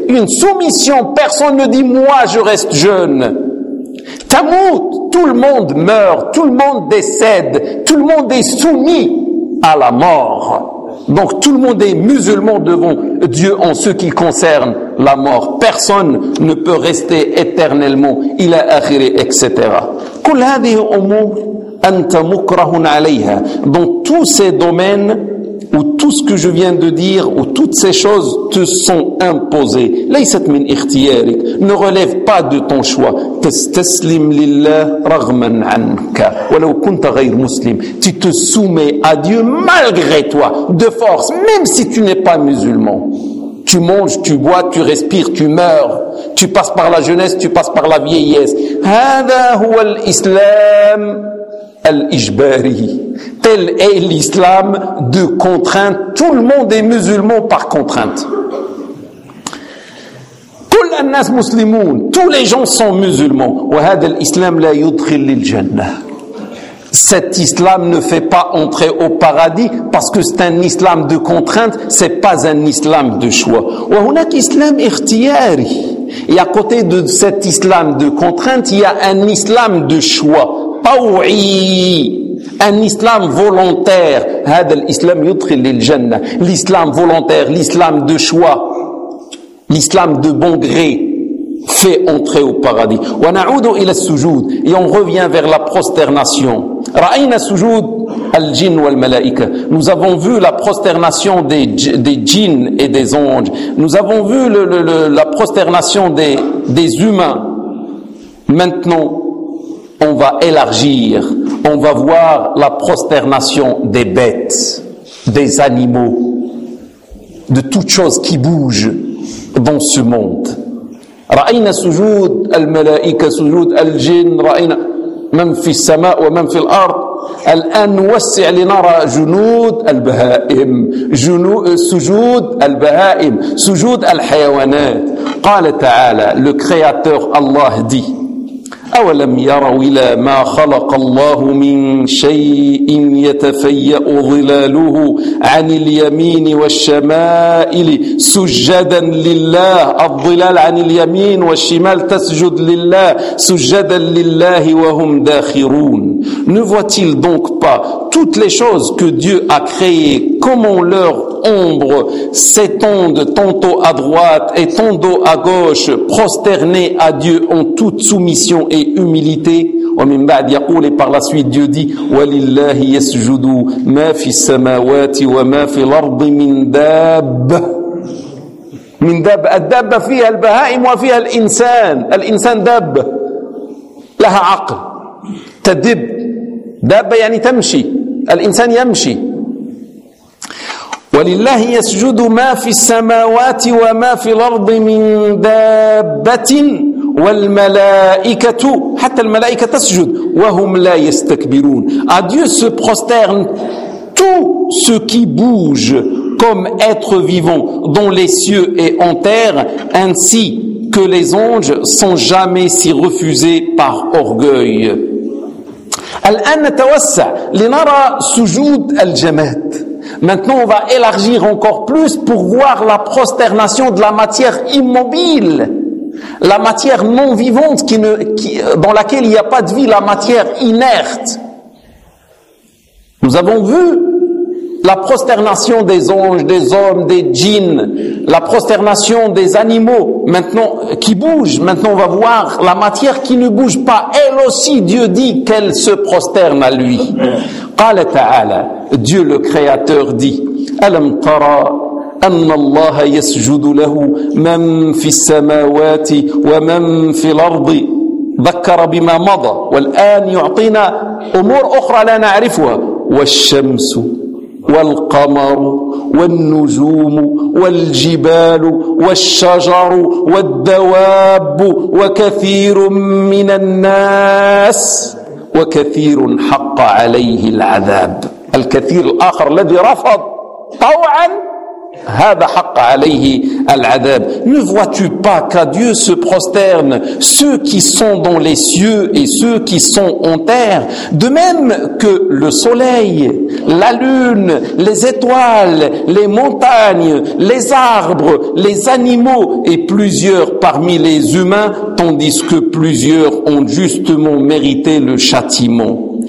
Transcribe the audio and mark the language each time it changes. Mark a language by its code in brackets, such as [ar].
[fr] Une soumission. Personne ne dit, moi, je reste jeune. Tamut. Tout le monde meurt. Tout le monde décède. Tout le monde est soumis à la mort. Donc tout le monde est musulman devant Dieu en ce qui concerne la mort. Personne ne peut rester éternellement, il a akhiré, etc. [ar] كل هذه أمور أنت مكره عليها. [fr] Dans tous ces domaines, ou tout ce que je viens de dire, ou toutes ces choses te sont imposées. [ar] ليست من اختيارك, [fr] ne relève pas de ton choix. [ar] تستسلم لله رغم عنك ولو كنت غير مسلم. [fr] Tu te soumets à Dieu malgré toi, de force, même si tu n'es pas musulman. Tu manges, tu bois, tu respires, tu meurs. Tu passes par la jeunesse, tu passes par la vieillesse. [ar] هذا هو الإسلام الإجباري. [fr] Tel est l'islam de contrainte. Tout le monde est musulman par contrainte. [ar] كل الناس مسلمون. [fr] Tous les gens sont musulmans. [ar] وهذا الإسلام لا يدخل للجنة. [fr] Cet islam ne fait pas entrer au paradis parce que c'est un islam de contrainte. C'est pas un islam de choix. [ar] وهناك إسلام اختياري. [fr] Et à côté de cet islam de contrainte, il y a un islam de choix. طوعي. Un islam volontaire. [ar] هذا الإسلام يدخل للجنة. [fr] L'islam volontaire, l'islam de choix, l'islam de bon gré fait entrer au paradis. [ar] ونعود إلى السجود. [fr] Et on revient vers la prosternation. [ar] رأينا سجود الجن والملائكة. [fr] Nous avons vu la prosternation des djinns et des anges. Nous avons vu la prosternation des humains. Maintenant, on va élargir. On va voir la prosternation des bêtes, des animaux, de toute chose qui bouge dans ce monde. [ar] رأينا سجود الملائكة, سجود الجن, رأينا من في السماء ومن في الأرض. الآن نوسع لنرى جنود البهائم, سجود البهائم, سجود الحيوانات. قال تعالى, [fr] le Créateur Allah dit, [ar] أولم يروا إلى ما خلق الله من شيء يتفيأ ظلاله عن اليمين والشمائل سجدا لله، الظلال عن اليمين والشمال تسجد لله، سجدا لله وهم داخرون. [fr] Ne voit-il donc pas toutes les choses que Dieu a créées, comment leur ombre s'étend tantôt à droite et tantôt à gauche, prosternées à Dieu en toute soumission et humilité. [ar] ومن بعد يقول [fr] par la suite Dieu dit [ar] ولله يسجد ما في السماوات وما في الأرض من داب من داب الدابة فيها البهائم وفيها الإنسان، الإنسان داب لها عقل تدب دابة يعني تمشي، الإنسان يمشي. ولله يسجد ما في السماوات وما في الأرض من دابة والملائكة حتى الملائكة تسجد وهم لا يستكبرون. [fr] À Dieu se prosterne tout ce qui bouge comme être vivant dans les cieux et en terre, ainsi que les anges, sans jamais s'y refuser par orgueil. [ar] الآن نتوسع لنرى سجود الجماد. [fr] Maintenant, on va élargir encore plus pour voir la prosternation de la matière immobile, la matière non vivante dans laquelle il n'y a pas de vie, la matière inerte. Nous avons vu la prosternation des anges, des hommes, des djinns, la prosternation des animaux maintenant qui bougent. Maintenant, on va voir la matière qui ne bouge pas. Elle aussi, Dieu dit qu'elle se prosterne à lui. [ar] قال تعالى [fr] Dieu le Créateur dit [ar] ألم ترى أن الله يسجد له من في السماوات ومن في الأرض ذكر بما مضى والآن يعطينا أمور أخرى لا نعرفها والشمس والقمر والنجوم والجبال والشجر والدواب وكثير من الناس وكثير حق عليه العذاب. الكثير الآخر الذي رفض طوعا هذا حق عليه العذاب. [fr] Ne vois-tu pas qu'à Dieu se prosterne ceux qui sont dans les cieux et ceux qui sont en terre, de même que le soleil, la lune, les étoiles, les montagnes, les arbres, les animaux et plusieurs parmi les humains, tandis que plusieurs ont justement mérité le châtiment.